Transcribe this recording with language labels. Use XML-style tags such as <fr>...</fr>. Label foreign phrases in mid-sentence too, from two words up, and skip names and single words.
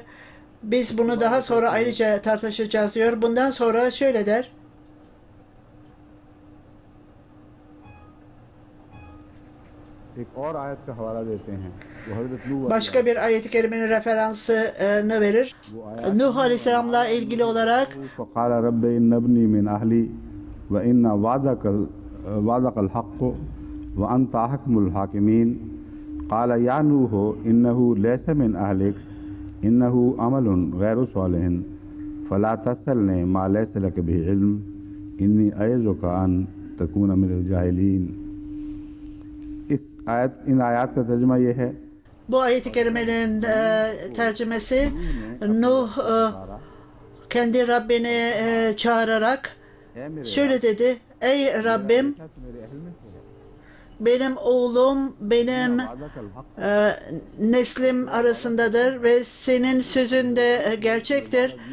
<tr>Biz bunu daha sonra ayrıca tartışacağız diyor. Bundan sonra şöyle der. Başka bir ayet-i kerimenin referansını verir. Nuh Aleyhisselam'la ilgili olarak</tr> <ar>فَقَالَ رَبِّ إِنَّ ابْنِي مِنْ أَهْلِي وَإِنَّ وَعْدَكَ الْحَقُّ وَأَنْتَ أَحْكَمُ الْحَاكِمِينَ قَالَ يَا نُوحُ إِنَّهُ لَيْسَ مِنْ أَهْلِكَ إِنَّهُ عَمَلٌ غَيْرُ صَالِحٍ فَلَا تَسْأَلْنِي مَا لَيْسَ لَكَ بِهِ عِلْمٌ إِنِّي أَعِظُكَ أَنْ تَكُونَ مِنَ الْجَاهِلِينَ.</ar> <hi>इन आयत का तर्जुमा ये है</hi> <tr>bu ayet-i kerimenin tercümesi Nuh kendi Rabbini çağırarak şöyle dedi. Ey Rabbim, benim oğlum benim neslim arasındadır ve senin sözün de gerçektir.</tr>